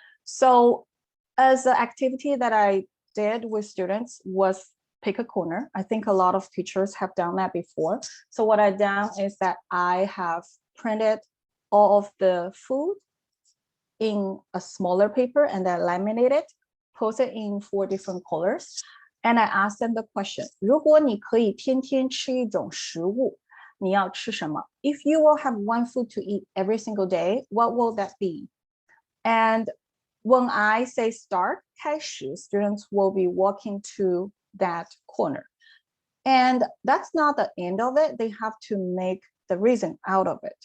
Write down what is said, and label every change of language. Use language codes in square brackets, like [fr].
[en] So as the activity that I did with students was pick a corner. I think a lot of teachers have done that before. So what I've done is that I have printed all of the food in a smaller paper and then laminated, post it in 4 different colors. And I asked them the question, [zh] 如果你可以天天吃一种食物，你要吃什么? [en] If you will have one food to eat every single day, what will that be? And when I say start, 开始, students will be walking to that corner. And that's not the end of it. They have to make the reason out of it.